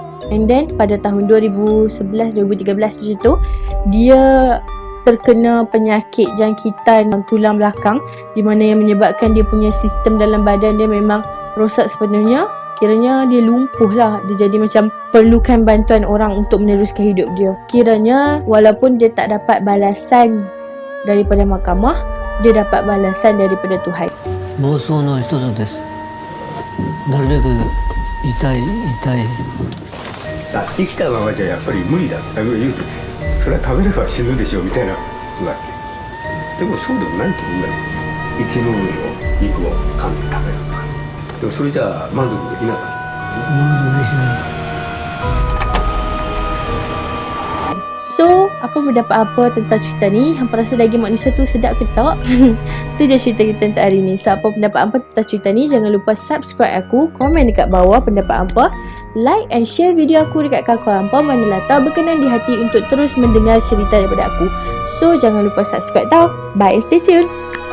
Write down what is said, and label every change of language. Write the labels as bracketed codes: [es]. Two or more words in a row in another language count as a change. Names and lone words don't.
[en] And then [ms] pada tahun 2011-2013 macam tu, dia terkena penyakit jangkitan tulang belakang, di mana yang menyebabkan dia punya sistem dalam badan dia memang rosak sepenuhnya. Kiranya dia lumpuh lah. Dia jadi macam perlukan bantuan orang untuk meneruskan hidup dia. Kiranya walaupun dia tak dapat balasan daripada mahkamah, dia dapat balasan daripada Tuhan. [ja] 妄想の一つです。なるべく痛い生きたままじゃやっぱり無理だって言うと、それは食べれば死ぬでしょみたいなことだっけ。でもそうでもないと思うんだよ。一部分の肉を噛んで食べるとか。でもそれじゃあ満足できなかった。満足できない。 [ms] So, apa mendapat apa tentang cerita ni? Hampa rasa daging manusia tu sedap ke tak? Tu je cerita kita untuk hari ni. So, apa pendapat hampa tentang cerita ni? Jangan lupa subscribe aku, komen dekat bawah pendapat hampa, [en] like and share [ms] video aku dekat kawan hampa manalah tahu berkenan di hati untuk terus mendengar cerita daripada aku. So, jangan lupa subscribe tau. [en] Bye, stay tune.